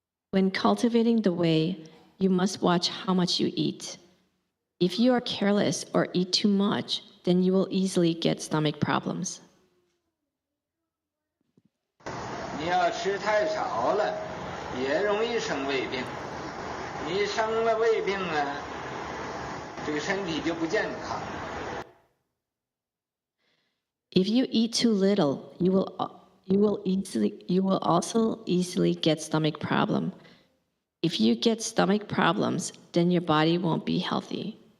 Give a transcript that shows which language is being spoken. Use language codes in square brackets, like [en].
[en] When cultivating the way, you must watch how much you eat. If you are careless or eat too much, then you will easily get stomach problems. [zh] 你要吃太少了，也容易生胃病。你生了胃病这个身体就不健康。 [en] If you eat too little, you will you will also easily get stomach problem. If you get stomach problems, then your body won't be healthy.